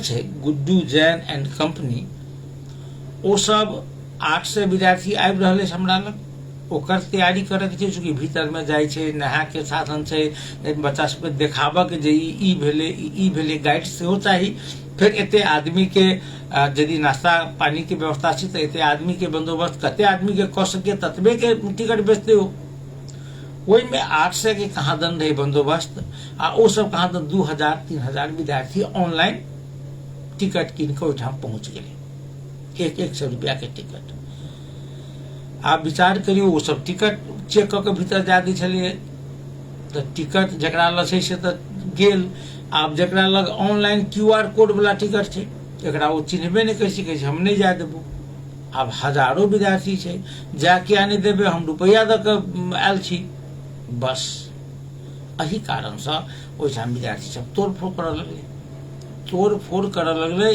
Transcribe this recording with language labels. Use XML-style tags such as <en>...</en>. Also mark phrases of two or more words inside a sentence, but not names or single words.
<mai>छै गुड्डू जैन एंड कंपनी ओ सब 800 विद्यार्थी आबि रहले हमरा लग ओकर तैयारी करे के छै चूंकि भीतर में जाय छै नहा के साधन छै बच्चा सबके देखाबऽ के जे ई भेले गाइड सेहो चाही फिर एते आदमी के यदि नाश्ता पानी के व्यवस्था छै तऽ एते आदमी के बंदोबस्त कते आदमी के कऽ सके ततबे के टिकट बेचते हो ओहि में 800 के कहाँ दन रहे बंदोबस्त आ ओ सब कहाँ दन 2000-3000 विद्यार्थी ऑनलाइन टिकट कीन के ओहिठाम पहुंच गेले 100 रुपया के टिकट आप विचार करियो वो सब टिकट चेक करके भीतर जा दै छलिए तो टिकट जकरा लग छै से तो गेल। आब जकरा लग ऑनलाइन QR कोड वाला टिकट छै एकरा वो चिन्हबे नहीं कर सकै छै, हम नहीं जाए देबो। आब हजारों विद्यार्थी छै, जा किया नहीं देबे, हम रुपया दऽ कऽ आयल छी। बस एही कारण से ओहिठाम विद्यार्थी सब तोड़ फोड़ करऽ लगलै, तोड़ फोड़ करऽ लगलै।</mai>